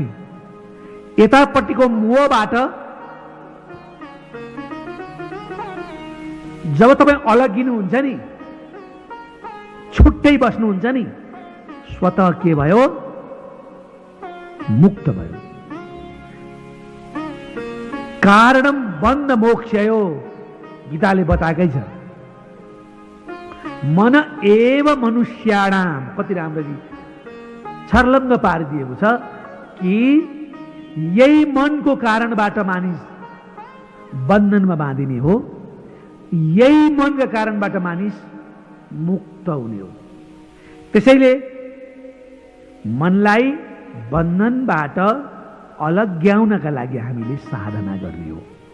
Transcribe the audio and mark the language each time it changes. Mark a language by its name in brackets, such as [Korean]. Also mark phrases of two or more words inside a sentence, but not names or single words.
[Nepali] यतापट्टिको मोहबाट जब तपाईँ अलगिनुहुन्छ नि, छुट्टै बस्नुहुन्छ नि, स्वतः के भयो? मुक्त भयो। [Sanskrit] कारणम बन्ध मोक्षयो, [Nepali] गीताले बताएकै छ। [Sanskrit] मन एव मनुष्याणाम, [Nepali] कति राम्ररी छर्लङ्ग पारिदिएको छ कि यही मनको कारणबाट मानिस बन्धनमा बाँधिने हो, यही मनका कारणबाट मानिस मुक्त हुने हो। त्यसैले मनलाई बन्धनबाट अलग्याउनका लागि हामीले साधना गर्ने हो।